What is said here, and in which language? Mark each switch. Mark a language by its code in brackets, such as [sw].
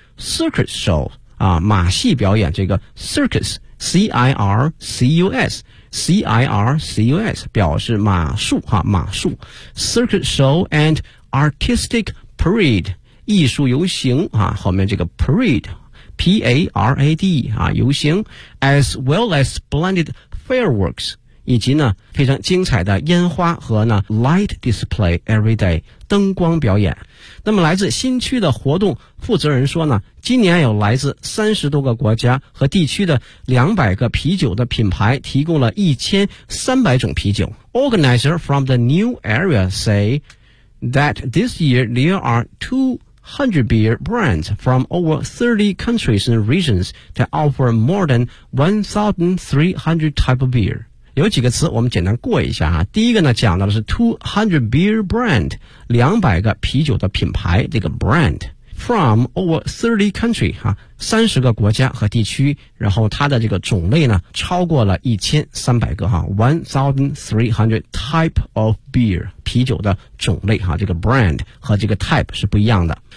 [en] circus show [zh] 啊，马戏表演，这个 circus C-I-R-C-U-S C-I-R-C-U-S 表示马术哈，马术 [en] circus show and artistic parade [zh] 艺术游行啊，后面这个 paradePARAD 啊，游行 ， [en] as well as splendid fireworks， [zh] 以及呢非常精彩的烟花和呢 [en] light display every day [zh] 灯光表演。那么来自新区的活动负责人说呢，今年有来自30多个国家和地区的200个啤酒的品牌提供了1300种啤酒。 [en] Organizer from the new area say that this year there are 200 beer brands from over 30 countries and regions that offer more than 1,300 type of beer. [zh] 有几个词我们简单过一下啊。第一个呢讲到的是 [en] 200 beer brand， [zh] 200个啤酒的品牌，这个 [en] brand from over 30 country [zh] 啊，30个国家和地区，然后它的这个种类呢超过了1300个啊， [en] 1,300 type of beer， [zh] 啤酒的种类啊，这个 brand 和这个 type 是不一样的。